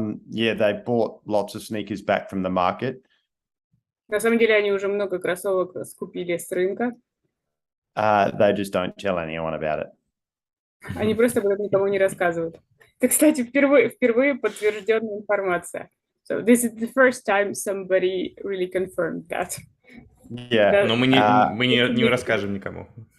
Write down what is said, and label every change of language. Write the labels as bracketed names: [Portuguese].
[English] Yeah, they bought lots of sneakers back from the market. [Russian] На самом деле они уже много кроссовок скупили с рынка. [English] They just don't tell anyone about it. [Russian] Они просто об этом никому не рассказывают. Это, кстати, впервые подтвержденная информация. [English] So this is the first time somebody really confirmed that. Yeah. [Russian] Но мы не расскажем никому.